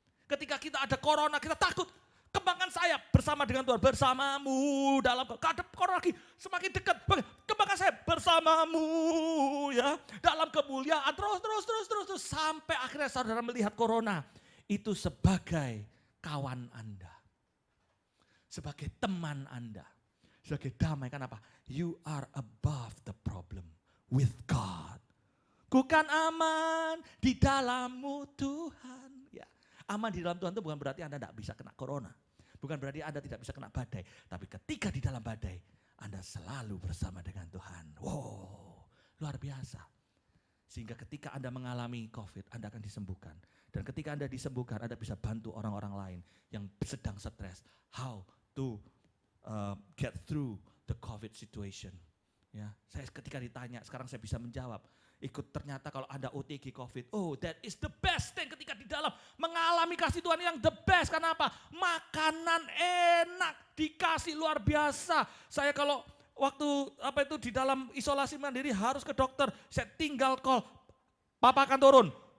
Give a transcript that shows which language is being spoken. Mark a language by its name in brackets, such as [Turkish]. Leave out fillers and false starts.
[Indonesian] Ketika kita ada corona, kita takut. Kembangkan sayap bersama dengan Tuhan, bersamamu dalam ada corona lagi semakin dekat. Kembangkan sayap bersamamu ya dalam kemuliaan terus sampai akhirnya saudara melihat corona itu sebagai kawan Anda. sebagai teman Anda, sebagai damai. Kenapa? [English] You are above the problem with God. [Indonesian] Ku kan aman di dalam-Mu Tuhan. Ya, aman di dalam Tuhan itu bukan berarti Anda tidak bisa kena corona. Bukan berarti Anda tidak bisa kena badai. Tapi ketika di dalam badai, Anda selalu bersama dengan Tuhan. Wow, luar biasa. Sehingga ketika Anda mengalami COVID, Anda akan disembuhkan. Dan ketika Anda disembuhkan, Anda bisa bantu orang-orang lain yang sedang stres. [English] How to get through the COVID situation. [Indonesian] Ya, saya ketika ditanya, sekarang saya bisa menjawab. Ikut ternyata kalau Anda OTG COVID, [English] oh that is the best thing [Indonesian] ketika di dalam mengalami kasih Tuhan yang [English] the best. [Indonesian] Kenapa? Makanan enak, dikasih luar biasa. Saya kalau waktu di dalam isolasi mandiri harus ke dokter, saya tinggal call, papa akan turun.